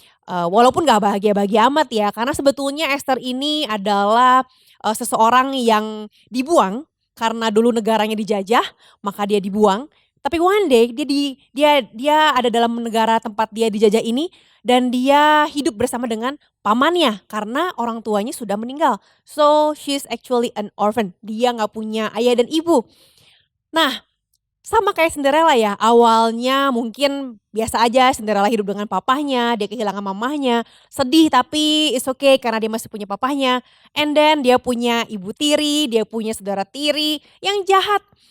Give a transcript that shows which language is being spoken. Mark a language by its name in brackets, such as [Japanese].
[Indonesian] Walaupun gak bahagia-bahagia amat ya, karena sebetulnya Esther ini adalah seseorang yang dibuang karena dulu negaranya dijajah, maka dia dibuang. Tapi [English] one day [Indonesian] dia ada dalam negara tempat dia dijajah ini dan dia hidup bersama dengan pamannya karena orang tuanya sudah meninggal. [English] So she's actually an orphan. [Indonesian] Dia nggak punya ayah dan ibu. Nah, sama kayak Cinderella ya, awalnya mungkin biasa aja Cinderella hidup dengan papahnya, dia kehilangan mamahnya, sedih tapi [English] it's okay [Indonesian] karena dia masih punya papahnya. [English] And then [Indonesian] dia punya ibu tiri, dia punya saudara tiri yang jahat.